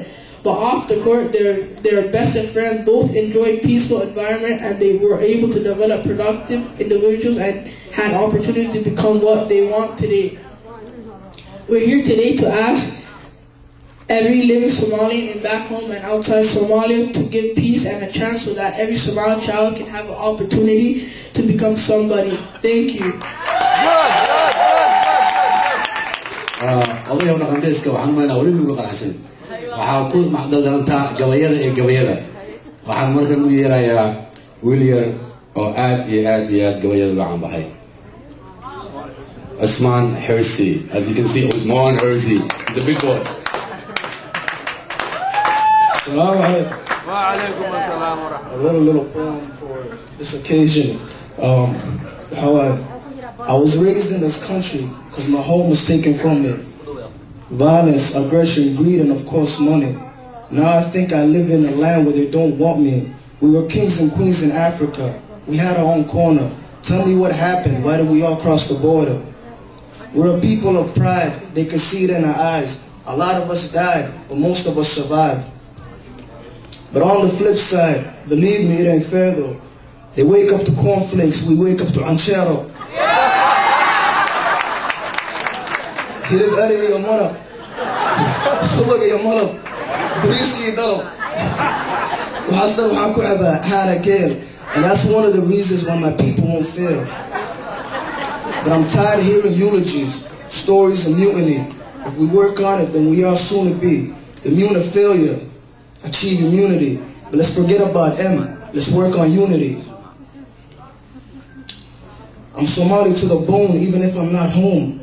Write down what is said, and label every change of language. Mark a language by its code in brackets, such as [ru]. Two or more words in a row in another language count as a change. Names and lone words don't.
[en] But off the court, they're best of friends. Both enjoyed peaceful environment, and they were able to develop productive individuals and had opportunity to become what they want today. We're here today to ask every living Somalian in back home and outside Somalia to give peace and a chance so that every Somali child can have an opportunity to become somebody. Thank you. [so] waxaa ku macdaldarantaa gabayada ee gabayada waxaan markan u yeerayaa wiil yar oo aad iyo aad gabayada uga caanbaxay Osman Hersi. [en] As you can see, Osman Hersi, he's a big boy. [ar] السلام عليكم. وعليكم السلام ورحمة الله. [en] A little poem for this occasion. I was raised in this country because my home was taken from me. Violence, aggression, greed, and of course money. Now I think I live in a land where they don't want me. We were kings and queens in Africa. We had our own corner. Tell me what happened. Why did we all cross the border? We're a people of pride. They could see it in our eyes. A lot of us died, but most of us survived. But on the flip side, believe me, it ain't fair though. They wake up to cornflakes, we wake up to ranchero. [so] Hirib ari iyo maraq, subag iyo malab, bariis iyo dalab. Waxaas dhan waxaan ku cabaa caana geel. [en] And that's one of the reasons why my people won't fail. But I'm tired of hearing eulogies, stories of mutiny. If we work on it, then we are soon to be immune to failure, achieve immunity. But let's forget about M, let's work on unity. I'm Somali to the bone, even if I'm not home.